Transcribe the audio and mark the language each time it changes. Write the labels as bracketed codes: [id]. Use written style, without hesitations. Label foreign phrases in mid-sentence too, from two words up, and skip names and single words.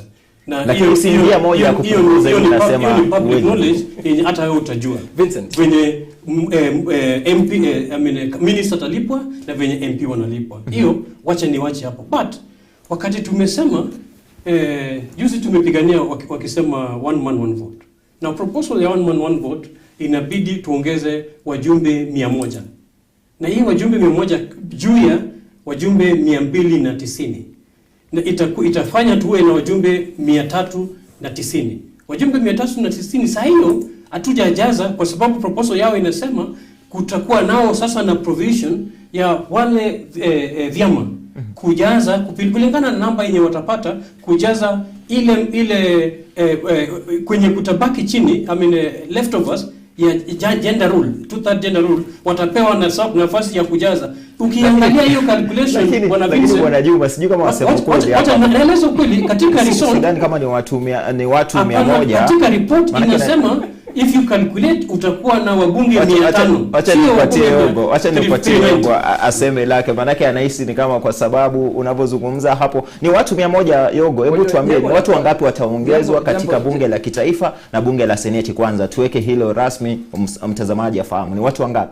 [sw] Na hiyo si njia moja ya kupunguza, hiyo tunasema [en] public knowledge [sw] hata wewe utajua. Vincent, venye [en] MP minister [sw] talipwa na venye MP wanalipwa. Hiyo wache hapo. But wakati tumesema juzi tumepigania wakisema [en] one man one vote. [sw] Na proposal ya [en] one man one vote [sw] inabidi tuongeze wajumbe 100. Na hii wajumbe 100 juu ya wajumbe 290. Na itafanya tuwe na wajumbe 390. Wajumbe 390 saa hiyo hatujajaza kwa sababu proposal yao inasema kutakuwa nao sasa na provision ya wale vyama kujaza kulingana na namba yenye watapata kujaza ile kwenye kutabaki chini, leftovers ya [en] gender rule, 2/3 gender rule, [sw] watapewa nafasi ya kujaza. Ukiangalia hiyo calculation Bwana Juma, sijui kama wasema kweli hapa. Wacha naeleza kweli katika result sidhani kama ni watu 100. Katika report inasema [en] if you calculate [sw] utakuwa na wabunge 500. Acha nipatie Yongo aseme lake, manake anahisi ni kama kwa sababu unavyozungumza hapo ni watu 100. Yongo, hebu tuambie ni watu wangapi wataongezwa katika bunge la kitaifa na bunge la seneti? Kwanza tuweke hilo rasmi, mtazamaji afahamu ni watu wangapi.